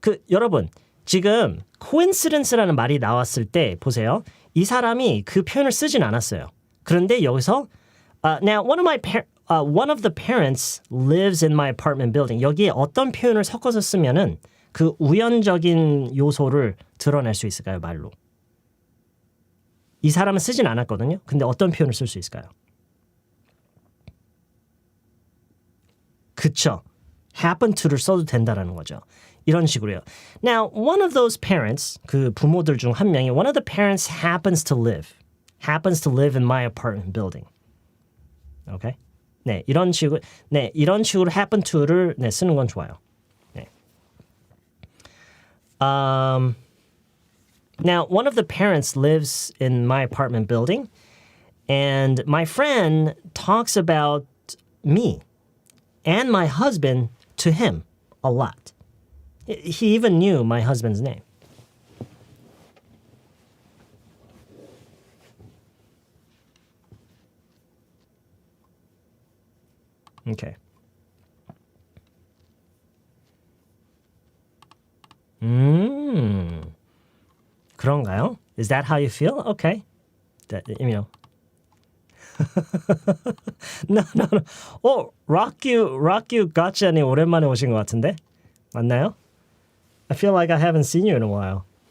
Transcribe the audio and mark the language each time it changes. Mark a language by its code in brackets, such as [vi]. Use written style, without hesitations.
[ko] 여러분, 지금 coincidence라는 말이 나왔을 때 보세요. 이 사람이 그 표현을 쓰진 않았어요. 그런데 여기서 [en] now one of the parents lives in my apartment building. [ko] 여기에 어떤 표현을 섞어서 쓰면은 그 우연적인 요소를 드러낼 수 있을까요, 말로? 이 사람은 쓰진 않았거든요. 근데 어떤 표현을 쓸 수 있을까요? 그쵸. happen to를 써도 된다라는 거죠. 이런 식으로요. [en] Now, one of those parents, [ko] 그 부모들 중 한 명이 [en] one of the parents happens to live in my apartment building. Okay? [ko] 네, 이런 식으로 happen to를 쓰는 건 좋아요. 네. [en] Now, one of the parents lives in my apartment building, and my friend talks about me and my husband to him a lot. He even knew my husband's name. Okay. [ko] 그런가요? [en] Is that how you feel? Okay. That, No. [ko] Rock you gotcha님 오랜만에 오신 것 같은데? 맞나요? [en] I feel like I haven't seen you in a while.